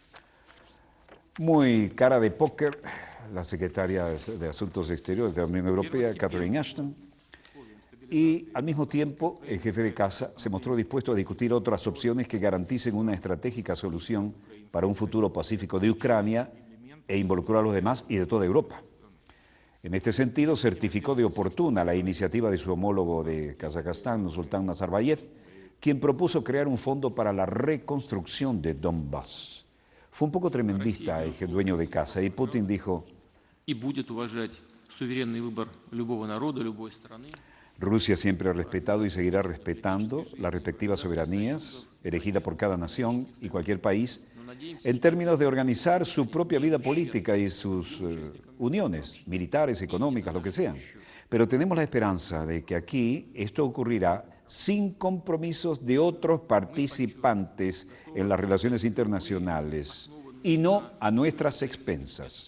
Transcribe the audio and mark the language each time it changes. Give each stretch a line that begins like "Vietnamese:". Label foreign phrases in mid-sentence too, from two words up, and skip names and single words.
Spanish: Muy cara de póker, la secretaria de Asuntos Exteriores de la Unión Europea, Catherine Ashton, y al mismo tiempo el jefe de casa se mostró dispuesto a discutir otras opciones que garanticen una estratégica solución para un futuro pacífico de Ucrania e involucrar a los demás y de toda Europa. En este sentido, certificó de oportuna la iniciativa de su homólogo de Kazajstán, Nursultán Nazarbayev, quien propuso crear un fondo para la reconstrucción de Donbass. Fue un poco tremendista el dueño de casa y Putin dijo,
Russian: и будет уважать суверенный выбор любого народа, любой страны.
Spanish: Rusia siempre ha respetado y seguirá respetando las respectivas soberanías elegidas por cada nación y cualquier país en términos de organizar su propia vida política y sus uniones militares, económicas, lo que sean. Pero tenemos la esperanza de que aquí esto ocurrirá sin compromisos de otros participantes en las relaciones internacionales y no a nuestras expensas.